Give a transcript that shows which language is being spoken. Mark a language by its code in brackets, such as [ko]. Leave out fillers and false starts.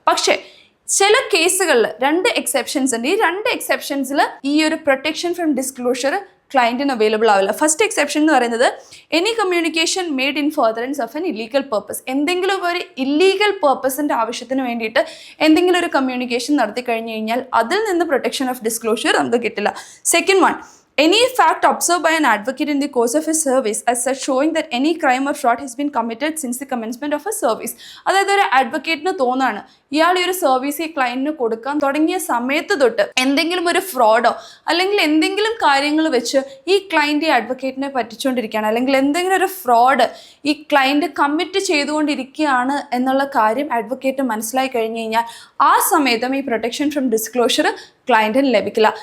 [ml] പക്ഷേ ചില കേസുകളിൽ 2 എക്സെപ്ഷൻസ് ഉണ്ട്. ഈ 2 എക്സെപ്ഷൻസിൽ ഈ ഒരു പ്രൊട്ടക്ഷൻ ഫ്രം ഡിസ്ക്ലോഷർ ക്ലയൻറ്റിന് അവൈലബിൾ ആവില്ല. [en] first exception [ml] എന്ന് പറയുന്നത് [en] Any communication made in furtherance of an illegal purpose. [ml] എന്തെങ്കിലും ഒരു ഇല്ലീഗൽ പർപ്പസിൻ്റെ ആവശ്യത്തിന് വേണ്ടിയിട്ട് എന്തെങ്കിലും ഒരു കമ്മ്യൂണിക്കേഷൻ നടത്തി കഴിഞ്ഞു കഴിഞ്ഞാൽ അതിൽ നിന്ന് പ്രൊട്ടക്ഷൻ ഓഫ് ഡിസ്ക്ലോഷർ നമുക്ക് കിട്ടില്ല. [en] Second one, any fact observed by an advocate in the course of his service as such showing that any crime or fraud has been committed since the commencement of a service. [ml] അതായത് ഒരു അഡ്വക്കേറ്റിന് തോന്നാണ് ഇയാൾ ഈ ഒരു service ഈ ക്ലയൻറ്റിന് കൊടുക്കാൻ തുടങ്ങിയ സമയത്ത് തൊട്ട് എന്തെങ്കിലും ഒരു ഫ്രോഡോ അല്ലെങ്കിൽ എന്തെങ്കിലും കാര്യങ്ങൾ വെച്ച് ഈ ക്ലയൻറ്റ് ഈ അഡ്വക്കേറ്റിനെ പറ്റിച്ചുകൊണ്ടിരിക്കുകയാണ്, അല്ലെങ്കിൽ എന്തെങ്കിലും ഒരു ഫ്രോഡ് ഈ ക്ലയൻറ്റ് കമ്മിറ്റ് ചെയ്തുകൊണ്ടിരിക്കുകയാണ് എന്നുള്ള കാര്യം അഡ്വക്കേറ്റ് മനസ്സിലായി കഴിഞ്ഞ് കഴിഞ്ഞാൽ ആ സമയത്തും ഈ പ്രൊട്ടക്ഷൻ ഫ്രം ഡിസ്ക്ലോഷർ ക്ലയൻറ്റിന് ലഭിക്കില്ല.